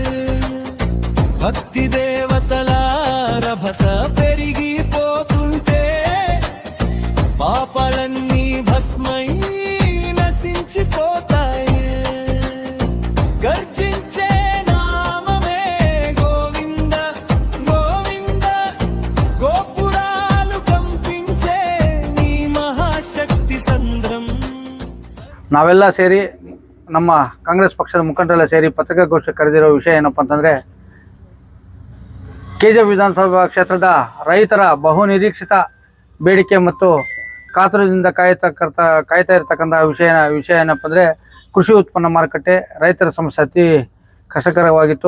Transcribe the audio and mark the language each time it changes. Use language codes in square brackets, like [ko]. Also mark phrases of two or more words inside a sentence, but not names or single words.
[te] భక్తి దేవతల రభస పెరిగిపోతుంటే పాపాలన్నీ భస్మై నశించిపోతాయి గర్జించే నామమే గోవింద గోవింద గోపురాలు కంపించే నీ మహాశక్తి సంద్రం [kn] ನಾವೆಲ್ಲ ಸೇರಿ ನಮ್ಮ ಕಾಂಗ್ರೆಸ್ ಪಕ್ಷದ ಮುಖಂಡರೆಲ್ಲ ಸೇರಿ ಪತ್ರಿಕಾಗೋಷ್ಠಿ ಕರೆದಿರೋ ವಿಷಯ ಏನಪ್ಪ ಅಂತಂದರೆ ಕೆಜಿಎಫ್ ವಿಧಾನಸಭಾ ಕ್ಷೇತ್ರದ ರೈತರ ಬಹುನಿರೀಕ್ಷಿತ ಬೇಡಿಕೆ ಮತ್ತು ಕಾತುರದಿಂದ ಕಾಯ್ತಾ ಇರತಕ್ಕಂಥ ವಿಷಯ ಏನಪ್ಪ ಅಂದರೆ ಕೃಷಿ ಉತ್ಪನ್ನ ಮಾರುಕಟ್ಟೆ ರೈತರ ಸಮಸ್ಯೆ ಅತಿ ಕಷ್ಟಕರವಾಗಿತ್ತು.